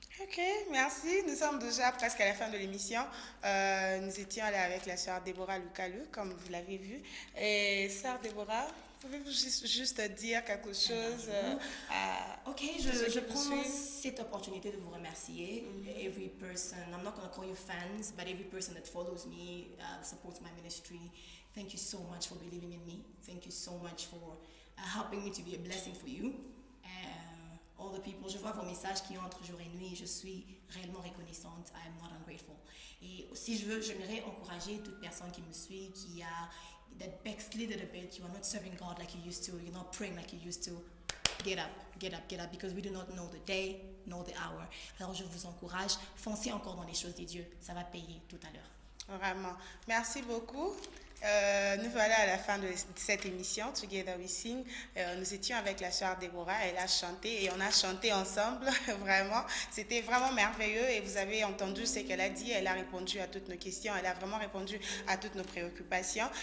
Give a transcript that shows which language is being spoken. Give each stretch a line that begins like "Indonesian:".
French: Ok, merci. Nous sommes déjà presque à la fin de l'émission. Nous étions là avec la sœur Déborah Lukalu, comme vous l'avez vu. Et sœur Déborah, pouvez-vous juste dire quelque chose Ok, je prends cette opportunité de vous remercier.
English: Every person, I'm not going to call you fans, but every person that follows me, supports my ministry. Thank you so much for believing in me. Thank you so much for helping me to be a blessing for you. All the people,
French: je vois vos messages qui entrent jour et nuit, je suis réellement reconnaissante.
English: I am not ungrateful.
French: Et aussi, j'aimerais encourager toute personne qui me suit, qui a
English: that backslid a bit, you are not serving God like you used to, you're not praying like you used to. Get up, get up, get up, because we do not know the day, nor the hour.
French: Alors je vous encourage, foncez encore dans les choses de Dieu, ça va payer tout à l'heure. Vraiment. Merci beaucoup. Nous voilà à la fin de cette émission, Together We Sing. Nous étions avec la sœur Déborah, elle a chanté et on a chanté ensemble, vraiment. C'était vraiment merveilleux et vous avez entendu ce qu'elle a dit, elle a répondu à toutes nos questions, elle a vraiment répondu à toutes nos préoccupations.